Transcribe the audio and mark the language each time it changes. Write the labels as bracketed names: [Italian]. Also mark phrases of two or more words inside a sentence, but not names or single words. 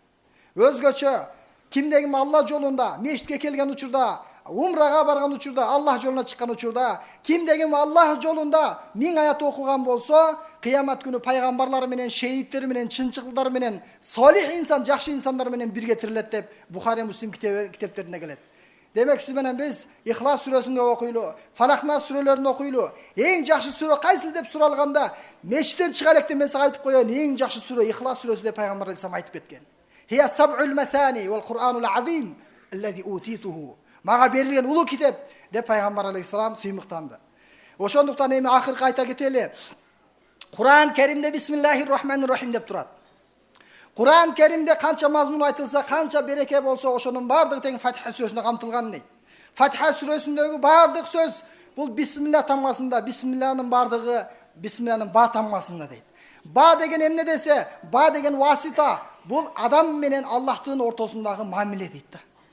[Kyrgyz] Өзгөчө кимдегим Алла жолунда, мешитке келген учурда, умрага барган учурда, Аллах жолуна чыккан учурда, кимдегим Аллах жолунда 1000 аят окуган болсо, кыямат күнү пайгамбарлар менен, шейиттер менен, чынчыкылдар менен, солих инсан, жакшы инсандар менен бирге тирилет деп Бухари, Муслим китептеринде келет. Демек сиз менен биз Ихлас сүрөсүн окуйлу, Фалакна сүрөлөрүн окуйлу. Эң жакшы сүрө кайсы деп суралганда, мешиттен чыга элек мен сага айтып коёюн, эң жакшы сүрө Ихлас сүрөсү деп пайгамбар алейхисалам айтып кеткен. [Arabic] هي السبع المثاني والقرآن العظيم الذي أوتيته. [Kyrgyz] Мага берилген улуу китеп деп пайгамбар алейхисалам сыймыктанды. Ошондуктан эми акыркы айта кетели. Куран Керимде [Arabic] بسم الله الرحمن الرحيم [Kyrgyz] деп турат. Куран Керимде канча мазмун айтылса, канча береке болсо, ошонун бардыгы тең Фатиха сүрөсүнө камтылган дейт. Фатиха сүрөсүндөгү бардык сөз бул бисмилла тамгасында, бисмилланын бардыгы бисмилланын ба тамгасында дейт. Ба деген эмне десе, ба деген васита, бул адам менен Аллахтын ортосундагы мамиле дейт да.